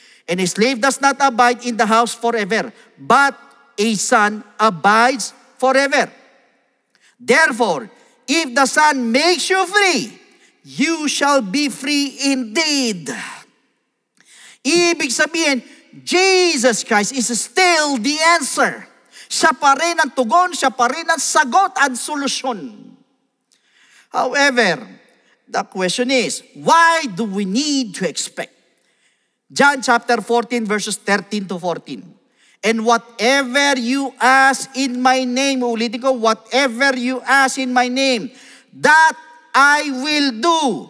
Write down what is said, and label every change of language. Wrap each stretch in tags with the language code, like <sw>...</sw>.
<en>And a slave does not abide in the house forever, but a son abides forever. Therefore, if the Son makes you free, you shall be free indeed.</en> <tl>Ibig sabihin,</tl> <en>Jesus Christ is still the answer.</en> <tl>Siya pa rin ang tugon, siya pa rin ang sagot at solusyon.</tl> <en>However, the question is, why do we need to expect? John chapter 14 verses 13 to 14. And whatever you ask in my name,</en> <tl>ulitin ko,</tl> <en>whatever you ask in my name, that I will do.</en>